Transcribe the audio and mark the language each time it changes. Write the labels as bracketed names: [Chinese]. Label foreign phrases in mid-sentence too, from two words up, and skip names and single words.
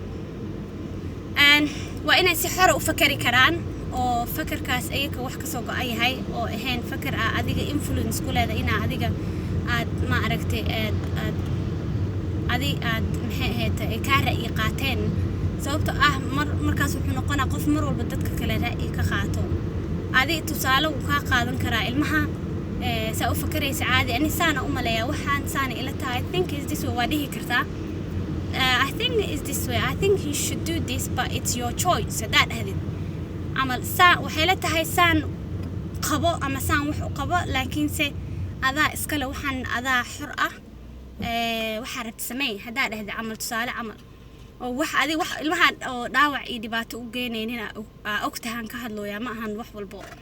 [Somali] waa inay si xor u fakari karaan oo fakarkaas ayaga wax ka soo go'ay yahay oo ahayn fakar adiga influence ku leedahay ina adiga aad ma aragtay aad maxay ahayd ka ra'yi qaateen sababtoo ah markaas wuxuu noqonaa qof mar walba dadka kale ra'yi ka qaato adiga tusaale uu ka qaadan karaa ilmaha saa u fakaraysa caadi ani saana u maleeyaa waxaan saana ila tahay [English] I think is this way [Somali] waa dhihi kartaa [English] I think is this way I think you should do this but it's your choice [Somali] hadaad dhahdid amal saa waxay la tahay saan qabo ama saan wax u qabo laakiinse adaa iskale waxaan adaa xor ah waxaa rabta sameey haddaa dhahda camal tusaale camal oo wax adi wax ilmaha oo dhaawac iyo dhibaato u geenaynina ogtahan ka hadlooya ma ahan wax walbo